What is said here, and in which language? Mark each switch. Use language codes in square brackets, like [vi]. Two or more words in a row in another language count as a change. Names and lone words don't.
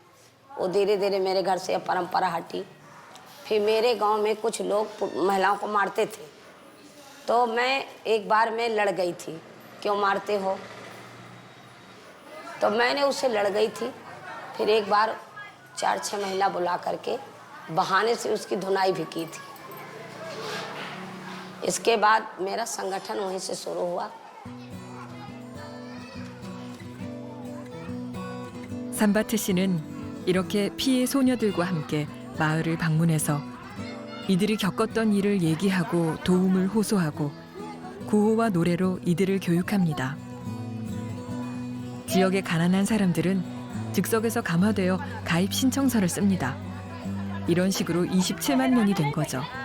[hi] वो धीरे धीरे मेरे घर से परंपरा हटी। फिर मेरे गांव में कुछ लोग महिलाओं को मारते थे, तो मैं एक बार मैं लड़ गई थी, क्यों मारते हो? तो मैंने उससे लड़ गई थी। फिर एक बार 4-6 महिला बुला करके बहाने से उसकी धुनाई भी की थी। इसके बाद मेरा संगठन वहीं से शुरू हुआ। [ko] 산바트 씨는 이렇게 피해 소녀들과 함께 마을을 방문해서 이들이 겪었던 일을 얘기하고 도움을 호소하고 구호와 노래로 이들을 교육합니다. 지역의 가난한 사람들은 즉석에서 감화되어 가입 신청서를 씁니다. 이런 식으로 27만 명이 된 거죠.